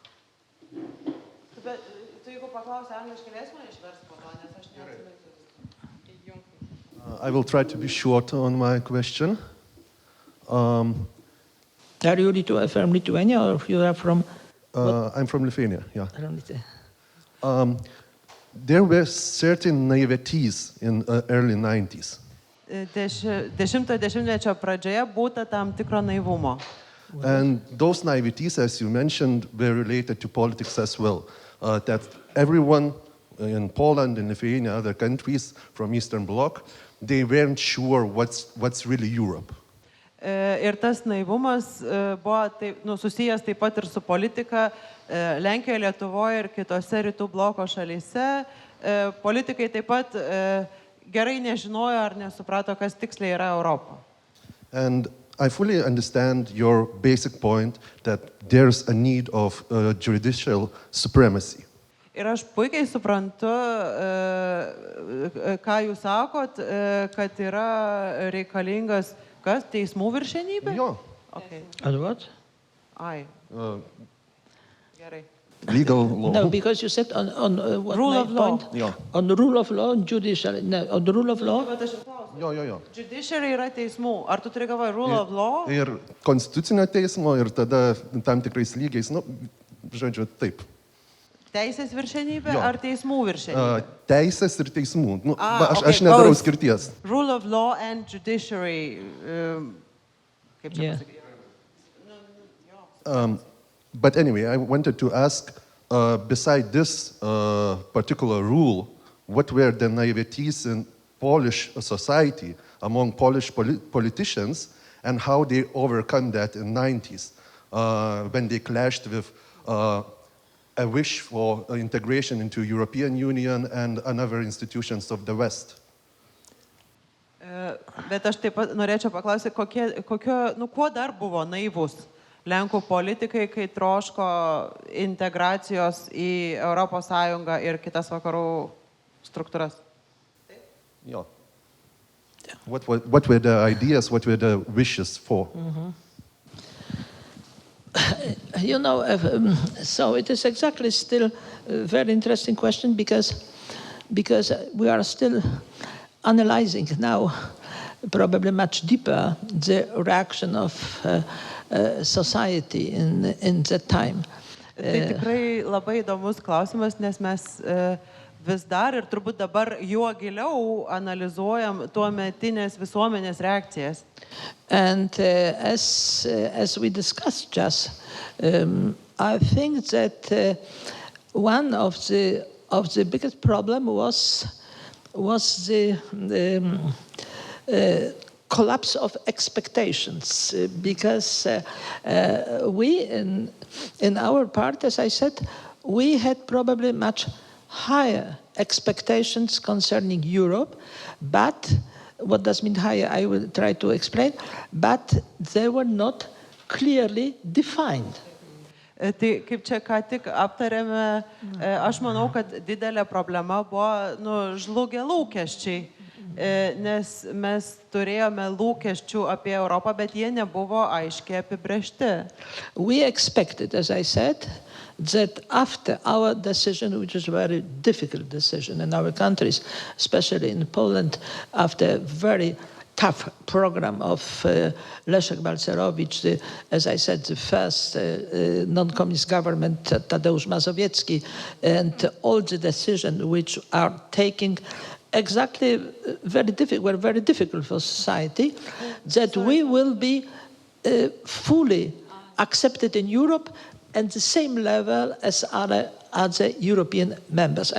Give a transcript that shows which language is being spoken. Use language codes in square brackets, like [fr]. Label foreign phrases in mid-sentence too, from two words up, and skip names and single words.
[lt] Bet tu jeigu paklausi angliškai, leis man išversti po to, nes aš neatsimenu. [en] I will try to be short on my question. Are you from Lithuania or you are from... I'm from Lithuania, yeah. From Lithuania. There were certain naiveties in early 90s. [lt] Dešimtojo dešimtmečio pradžioje būta tam tikro naivumo. [en] And those naiveties, as you mentioned, were related to politics as well. That everyone in Poland, in Lithuania, other countries from Eastern Bloc, they weren't sure what's really Europe. [lt] Ir tas naivumas buvo susijęs taip pat ir su politika Lenkijoje, Lietuvoje ir kitose rytų bloko šalyse. Politikai taip pat gerai nežinojo ar nesuprato, kas tiksliai yra Europa. [en] And I fully understand your basic point that there's a need of judicial supremacy. [lt] Ir aš puikiai suprantu, ką jūs sakot, kad yra reikalingas kas? Teismų viršenybė? Jo. [en] Okay. And what? [lt] Ai. Gerai. [en] Legal law. No, because you said on what Rule my of law. point? Yeah. On the rule of law and judicial. No, on the rule of law. [lt] Bet aš ir klausiu. Jo. Judiciary yra teismų. Ar tu turi galvoje [en] rule of law? [lt] Ir konstitucinio teismo, ir tada tam tikrais lygiais, žodžiu, taip. Teisės viršenybė Jo. ar teismų viršenybė? Teisės ir teismų. [en] Okay, [lt] Aš nedarau [en] both. [lt] skirties. [en] Rule of law and judiciary. [lt] Kaip čia [en] Yeah. [lt] pasakyti? [en] But anyway, I wanted to ask, beside this particular rule, what were the naiveties in Polish society among Polish politicians and how they overcome that in 90s when they clashed with a wish for integration into European Union and other institutions of the West. [lt] Bet aš taip pat norėčiau paklausyti, kuo dar buvo naivus Lenkų politikai, kai troško integracijos į Europos Sąjungą ir kitas vakarų struktūras? [en] Yeah. What were the ideas, what were the wishes for? You know, so it is exactly still a very interesting question because we are still analyzing now probably much deeper the reaction of society in that time. [lt] Tai tikrai labai įdomus klausimas, nes mes vis dar ir turbūt dabar juo giliau analizuojam tuometinės visuomenės reakcijas. [en] And as we discussed just, I think that one of the biggest problem was the collapse of expectations, because we in our part, as I said, we had probably much higher expectations concerning Europe, but what does mean higher? I will try to explain, but they were not clearly defined. [lt] Tai kaip čia ką tik aptarėme, aš manau, kad didelė problema buvo žlugę lūkesčiai, nes mes turėjome lūkesčių apie Europą, bet jie nebuvo aiškiai apibrėžti. [en] We expected, as I said, that after our decision, which is a very difficult decision in our countries, especially in Poland, after a very tough program of Leszek Balcerowicz, as I said, the first non-communist government, Tadeusz Mazowiecki, and all the decisions which are taking exactly were very difficult for society, that we will be fully accepted in Europe at the same level as other European members.